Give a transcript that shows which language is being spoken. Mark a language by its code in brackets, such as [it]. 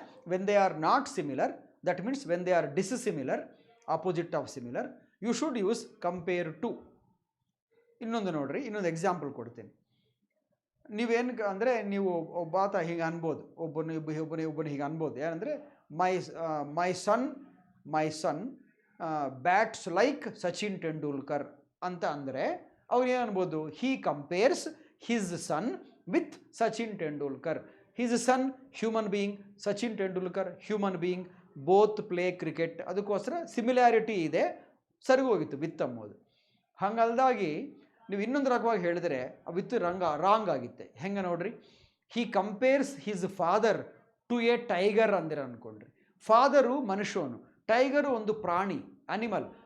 [en] when they are not similar, that means when they are dissimilar, opposite of similar, you should use compare to. [kn] ಇನ್ನೊಂದು ನೋಡ್ರಿ, ಇನ್ನೊಂದು example ಕೊಡ್ತೀನಿ. ನೀವೇನು ಅಂದರೆ, ನೀವು ಒಬ್ಬಾತ ಹೀಗೆ ಅನ್ಬೋದು, ಒಬ್ಬನು ಹೀಗೆ ಅನ್ಬೋದು. ಏನಂದರೆ, [en] my son bats like Sachin Tendulkar [kn] ಅಂತ ಅಂದರೆ ಅವ್ರು ಏನು ಅನ್ಬೋದು, [en] He compares his son with Sachin Tendulkar. His son, human being, Sachin Tendulkar, human being, both play cricket. [kn] ಅದಕ್ಕೋಸ್ಕರ ಸಿಮಿಲಾರಿಟಿ ಇದೆ, ಸರಿ ಹೋಗಿತ್ತು ವಿತ್ ಅಂಬೋದು. ಹಂಗಲ್ದಾಗಿ ನೀವು ಇನ್ನೊಂದು ರಕವಾಗಿ ಹೇಳಿದ್ರೆ ವಿತ್ ರಾಂಗ್ ಆಗಿತ್ತೆ. ಹೆಂಗೆ ನೋಡ್ರಿ, [en] he compares his father to a tiger [kn] ಅಂದಿರ ಅಂದ್ಕೊಂಡ್ರಿ. Father ಮನುಷ್ಯನು, ಟೈಗರು ಒಂದು ಪ್ರಾಣಿ, ಅನಿಮಲ್.